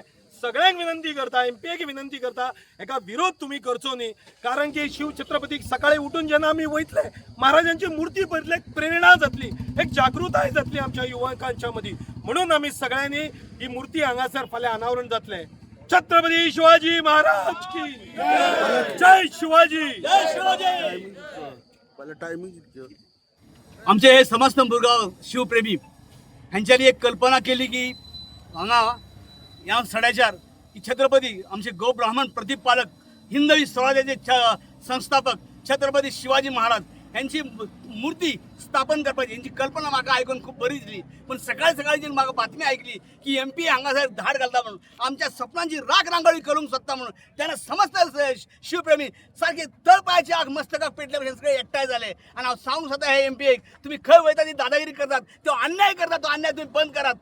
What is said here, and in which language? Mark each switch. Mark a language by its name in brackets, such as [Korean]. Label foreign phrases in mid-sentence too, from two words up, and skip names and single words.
[Konkani] सगळ्यांक विनंती करता, MPAक विनंती करता, हेका विरोध तुम्ही करचो न्ही. कारण की शिव छत्रपतीक सकाळी उठून जेन्ना आमी वयतले महाराजांची मुर्ती पळयतले प्रेरणा जातली, एक जागृताय जातली आमच्या युवकांच्या मदीं. म्हणून आमी सगळ्यांनी ही मुर्ती हांगासर फाल्यां अनावरण जातलें. छत्रपती शिवाजी महाराज की जय शिवाजी. आमचे हे समस्त मुरगाव शिवप्रेमी हांच्यानी एक कल्पना केली की हांगा ह्या सड्याच्यार की छत्रपती आमचे गो ब्राह्मण प्रतिपालक हिंदवी स्वराज्याचे संस्थापक छत्रपती शिवाजी महाराज यांची मूर्ती स्थापन करपाची यांची कल्पना म्हाका आयकून खूप बरी दिसली. पण सकाळी सकाळी जी म्हाका बातमी ऐकली की MPA हांगासर धाड घालता म्हणून, आमच्या स्वप्नांची राख रांगोळी करूंक सोदता म्हणून, तेन्ना समस्त शिवप्रेमी सारखे तळपायाची आग मस्तकाक पेटले भशेन सगळे एकठांय जाले. आणि हांव सांगूंक सोदता हे MPAक, तुम्ही खंय वयता ती दादागिरी करतात, तो अन्याय करतात, तो अन्याय तुम्ही बंद करात.